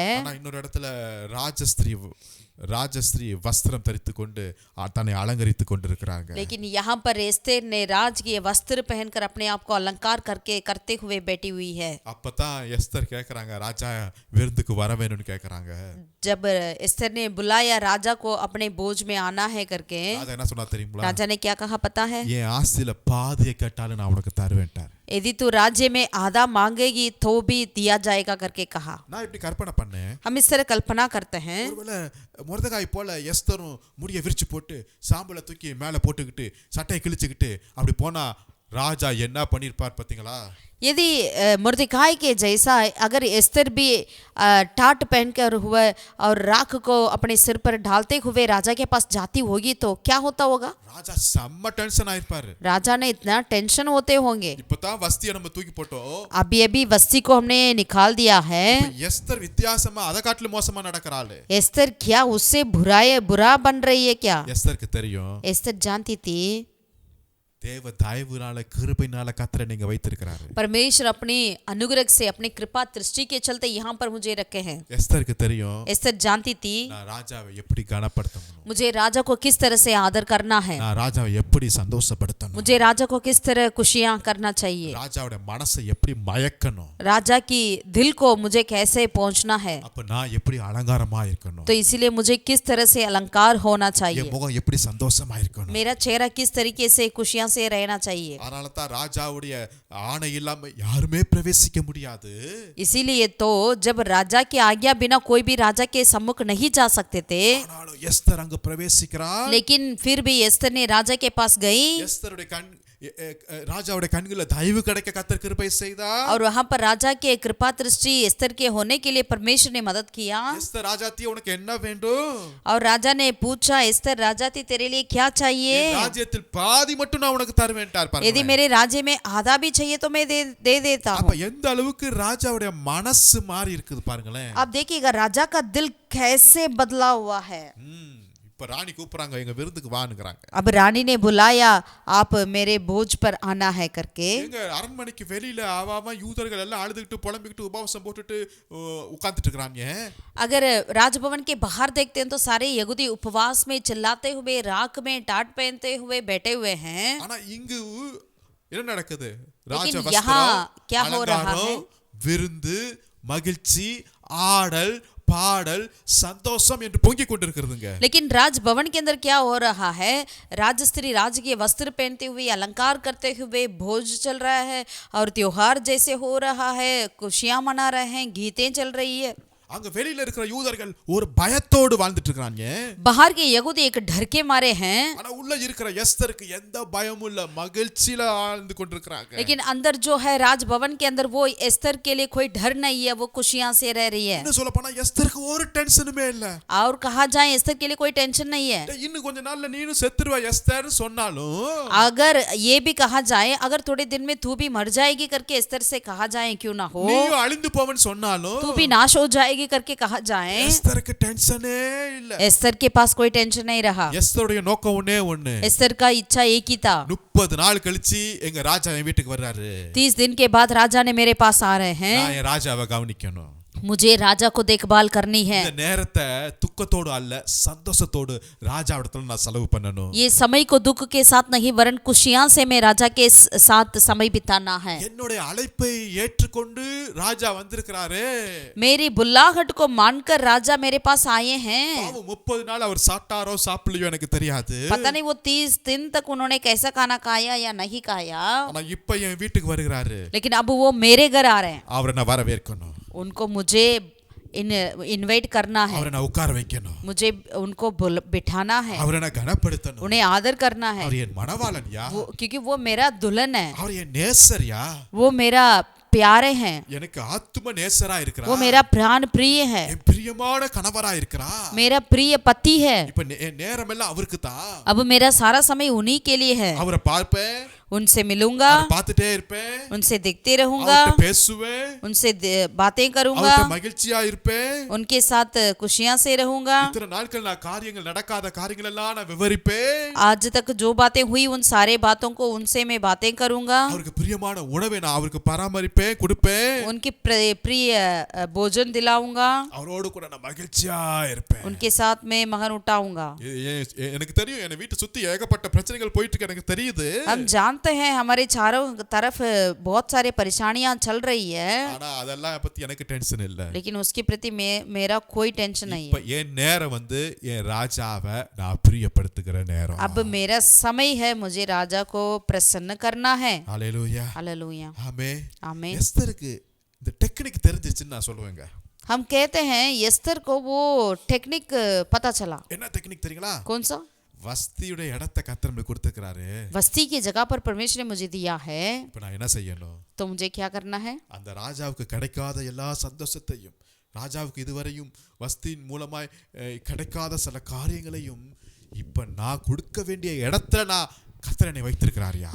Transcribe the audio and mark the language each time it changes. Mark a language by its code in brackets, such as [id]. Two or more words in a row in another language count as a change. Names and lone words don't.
[ta] ஆனா இன்னொரு இடத்துல ராஜஸ்திரீ வஸ்திரம் தரித்து கொண்டு தன்னை அலங்கரித்துக் கொண்டிருக்கிறாங்க. [hi] लेकिन यहाँ पर एस्तेर ने राज के वस्त्र पहनकर अपने आप को अलंकार करते हुए बैठी हुई है। [ta] அப்பதான் எஸ்தர் கேக்குறாங்க, ராஜா விருந்துக்கு வர வேணும்னு கேக்குறாங்க. [hi] जब एस्तेर ने बुलाया राजा को अपने भोज में आना है करके, [ta] ராஜா என்ன சொன்னா தெரியுங்களா? [hi] राजा ने क्या कहा पता है? [ta] என் ஆஸ்தியில பாதியை கேட்டாலும் நான் உனக்கு தருவேன்ட்டார். [hi] यदि तू राज्य में आधा मांगेगी तो भी दिया जाएगा करके कहा। [ta] நான் இப்படி கற்பனை பண்ணேன், [hi] हम इस तरह कल्पना करते हैं, [ta] ஒருவேளை மொர்தெகாய் போல எஸ்தரும் முடிய விரிச்சு போட்டு சாம்பலை தூக்கி மேல போட்டுக்கிட்டு சட்டையை கிழிச்சுக்கிட்டு அப்படி போனா ராஜா என்ன பண்ணிருப்பார் பாத்தீங்களா? [hi] यदि मुर्दकाई के जैसा अगर एस्तर भी टाट पहनकर हुए और राख को अपने सिर पर ढालते हुए राजा के पास जाती होगी तो क्या होता होगा? [ta] ராஜா செம்ம டென்ஷன் ஆயிருப்பாரு. [hi] राजा ने इतना टेंशन होते होंगे। [ta] இப்பதான் வஸ்தியை நம்ம தூக்கி போட்டோம், [hi] अभी वस्ती को हमने निकाल दिया है। [ta] எஸ்தர் வித்தியாசமா அதை காட்டிலும் மோசமா நடக்கிறாள். [hi] एस्तर क्या उससे बुरा बन रही है क्या? [ta] எஸ்தருக்கு தெரியும், [hi] एस्तर जानती थी [ta] தேவ தயவுனால கிருபையினால கர்த்தரை நீங்க வைத்திருக்கிறாரு. [hi] परमेश्वर अपनी अनुग्रह से अपनी कृपा दृष्टि के चलते यहाँ पर मुझे रखे हैं। [ta] எஸ்தருக்கு தெரியும், [hi] एस्तर जानती थी [ta] நான் ராஜாவை எப்படி கனப்படுத்தணும், [hi] मुझे राजा को किस तरह से आदर करना है, [ta] நான் ராஜாவை எப்படி சந்தோஷப்படுத்தணும், [hi] मुझे राजा को किस तरह खुशियां करना चाहिए, [ta] ராஜாவோட மனசை எப்படி மயக்கணும், [hi] राजा की दिल को मुझे कैसे पहुंचना है, [ta] அப்ப நான் எப்படி அலங்காரமா இருக்கணும், [hi] तो इसीलिए मुझे किस तरह से अलंकार होना [ta] என் [hi] चाहिए, [ta] முகம் எப்படி சந்தோஷமா இருக்கணும். [hi] मेरा चेहरा किस तरीके से खुशियां से रहना चाहिए। [ta] அதனால தான் ராஜாவுடைய ஆணை இல்லாம யாருமே பிரவேசிக்க முடியாது. [hi] इसीलिए तो जब राजा की आज्ञा बिना कोई भी राजा के सम्मुख नहीं जा सकते थे, [ta] ஆனாலும் எஸ்தர் அங்க பிரவேசிக்கிறார். [hi] लेकिन फिर भी एस्तर ने राजा के पास गई [ta] எஸ்தருடைய ராஜாவுடைய கண்கள தயவு கிடைக்க கர்த்தர் கிருபை செய்தார். [hi] और वहां पर राजा के कृपा दृष्टि एस्तर के होने के लिए परमेश्वर ने मदद किया। [ta] எஸ்தர் ராஜாத்தி உனக்கு என்ன வேண்டும்? [hi] और राजा ने पूछा, एस्तर राजाती तेरे लिए क्या चाहिए? [ta] ராஜ்யத்தில் பாதி மட்டும் நான் உனக்கு தருவேன்ட்டார் பாருங்க. [hi] यदि मेरे राज्य में आधा भी चाहिए तो मैं दे देता [ta] அப்ப [hi] हूँ। [ta] எந்த அளவுக்கு ராஜாவுடைய மனசு மாறி இருக்குது பாருங்களேன். [hi] आप देखिएगा राजा का दिल कैसे बदला हुआ है। [ta] இப்ப ராணி கூப்பிடுறாங்க, எங்க விருந்துக்கு வாங்குறாங்க. [hi] अब रानी ने बुलाया, आप मेरे भोज पर आना है करके। [ta] எங்க அரண்மனைக்கு வெளியில ஆவாம யூதர்கள் எல்லாம் அழுதுகிட்டு புலம்பிக்கிட்டு உபவாசம் போட்டுட்டு உட்கார்ந்துட்டு இருக்காங்க. [hi] अगर राजभवन के बाहर देखते हैं तो सारे यहूदी उपवास में चिल्लाते हुए राख में टाट पहनते हुए बैठे हुए हैं। [ta] ஆனா இங்கு என்ன நடக்குது? [hi] लेकिन [ta] ராஜ [hi] यहाँ [ta] வஸ்திரம், [hi] क्या हो रहा है? [ta] அலங்காரம், விருந்து, மகிழ்ச்சி, ஆடல், பாடல், சந்தோஷம் என்று பொங்கிக் கொண்டிருக்கிறதுங்க. [hi] लेकिन राजभवन के अंदर क्या हो रहा है? राजस्त्री राजकीय वस्त्र पहनते हुए अलंकार करते हुए भोज चल रहा है और त्योहार जैसे हो रहा है, खुशियां मना रहे हैं, गीतें चल रही है। [ta] அங்க வெளியில இருக்கிற யூதர்கள் ஒரு பயத்தோடு வாழ்ந்துட்டு இருக்காங்க. [hi] बाहर के यहूदी एक डर के मारे हैं, [ta] ஆனா உள்ள இருக்கிற எஸ்தருக்கு எந்த பயமும் இல்ல, மகிழ்ச்சியில ஆழ்ந்து கொண்டிருக்காங்க. [hi] लेकिन अंदर जो है राजभवन के अंदर वो एस्तर के लिए कोई डर नहीं है, वो खुशियां से रह रही है। [ta] இன்னும் சொல்ல போனா எஸ்தருக்கு ஒரு டென்ஷனுமே இல்ல. [hi] और कहा जाए एस्तर के लिए कोई टेंशन नहीं है। [ta] இன்னும் கொஞ்ச நாள்ல நீனும் செத்துருவ எஸ்தர் சொன்னாலும், [hi] अगर ये भी कहा जाए, अगर थोड़े दिन में तू भी मर जाएगी करके एस्तर से कहा जाए क्यों ना हो, [ta] நீயும் அழிந்து போவன்னு சொன்னாலும், [hi] तू भी नाश हो जाएगी करके कहा जाए, [ta] எஸ்தருக்கு டென்ஷனே இல்ல. [hi] एस्तर के पास कोई टेंशन नहीं रहा। [ta] எஸ்தருடைய நோக்கம் ஒண்ணே ஒண்ணு. [hi] एस्तर का इच्छा एक ही था। [ta] 30 நாள் கழிச்சு எங்க ராஜா என் வீட்டுக்கு வர்றாரு. [hi] 30 दिन के बाद राजा ने मेरे पास आ रहे हैं, [ta] நான் என் ராஜாவை கவனிக்கணும். [hi] मुझे राजा को देखभाल करनी है। [ta] இந்த நேரத்தை துக்கத்தோடு அல்ல சந்தோஷத்தோடு ராஜாவிடத்துல நான் செலவு பண்ணணும். [hi] ये समय को दुख के साथ नहीं वरन खुशियां से मैं राजा के साथ समय बिताना है। [ta] என்னுடைய அழைப்பை ஏற்றுக்கொண்டு ராஜா வந்திருக்கிறாரு. [hi] मेरी बुल्लाहट को मानकर राजा मेरे पास आए हैं। [ta] பாவம் 30 நாள் அவர் சாப்பிட்டாரோ சாப்பிடலையோ எனக்கு தெரியாது. [hi] पता नहीं वो 30 दिन तक उन्होंने कैसा खाना खाया या नहीं खाया, [ta] ஆனா இப்ப என் வீட்டுக்கு வருகிறாரு. [hi] लेकिन अब वो मेरे घर आ रहे हैं। [ta] அவரை நான் வரவேற்கணும். [hi] उनको मुझे इनवाइट करना है, [ta] அவரை நான் உட்கார வைக்கணும். [hi] मुझे उनको बिठाना है, [ta] அவரை நான் கனப்படுத்தணும். [hi] उन्हें आदर करना है, [ta] அவர் என் மணவாளன்யா, [hi] क्योंकि वो मेरा दुल्हन है, [ta] அவர் என் நேசர்யா, [hi] वो मेरा प्यारे हैं, [ta] எனக்கு ஆத்தும நேசரா இருக்கிறார். [hi] वो मेरा प्राण प्रिय है, [ta] என் பிரியமான கணவரா இருக்கிறார். [hi] मेरा प्रिय पति है। [ta] இப்ப நேரம் எல்லாம் அவருக்கு தான். [hi] अब मेरा सारा समय उन्हीं के लिए है। [ta] அவரை பார்ப்பேன், [hi] उनसे मिलूंगा, [ta] பார்த்துட்டே இருப்பேன், [hi] उनसे देखते रहूंगा, [ta] அவர்கிட்ட பேசுவேன், [hi] उनसे बातें करूंगा, [ta] அவர்கிட்ட மகிழ்ச்சியா இருப்பேன், [hi] उनके साथ खुशियां से रहूंगा। [ta] இத்தனை நாட்கள் நான் காரியங்கள் நடக்காத காரியங்கள் எல்லாம் நான் விவரிப்பேன். [hi] आज तक जो बातें हुई उन सारे बातों को उनसे मैं बातें करूंगा। [ta] அவருக்கு பிரியமான உணவை நான் அவருக்கு பராமரிப்பேன், கொடுப்பேன். [hi] उनकी प्रिय भोजन दिलाऊंगा, [ta] அவரோடு கூட நான் மகிழ்ச்சியா இருப்பேன். [hi] उनके साथ मैं मगन उठाऊंगा। [ta] எனக்கு தெரியும், என் வீட்டை சுத்தி ஏகப்பட்ட பிரச்சனைகள் போயிட்டு இருக்கு, எனக்கு தெரியுது. [hi] हम जानते हैं हमारे चारों तरफ बहुत सारे परेशानियां चल रही है, [ta] ஆனா அதெல்லாம் பத்தி எனக்கு டென்ஷன் இல்ல. [hi] लेकिन उसके प्रति मेरा कोई टेंशन नहीं [ta] இப்ப [hi] है। [ta] என் நேரம் என் ராஜாவை நான் பிரியப்படுத்துகிற நேரம். [hi] अब मेरा समय है, मुझे राजा को प्रसन्न करना है। [ta] ஹல்லேலூயா, [hi] हालेलुया, [ta] ஆமென். [hi] आमीन। [ta] எஸ்தருக்கு இந்த டெக்னிக் தெரிஞ்சிச்சுன்னு நான் சொல்லுவேங்க. [hi] हम कहते हैं एस्तर को वो टेक्निक पता चला। [ta] என்ன டெக்னிக் தெரியுங்களா? [hi] कौन सा? [ta] வஸ்தியுடைய இடத்தை கர்த்தர் நமக்கு கொடுத்திருக்கிறாரு. [hi] वस्ती की जगह पर परमेश्वर ने मुझे दिया है, [ta] இப்ப நான் என்ன செய்யணும்? [hi] तो मुझे क्या करना है? [ta] அந்த ராஜாவுக்கு கிடைக்காத எல்லா சந்தோஷத்தையும், ராஜாவுக்கு இதுவரையும் வஸ்தியின் மூலமாய் கிடைக்காத சில காரியங்களையும் இப்ப நான் கொடுக்க வேண்டிய இடத்துல நான் கர்த்தர் என்னை வைத்திருக்கிறாரியா.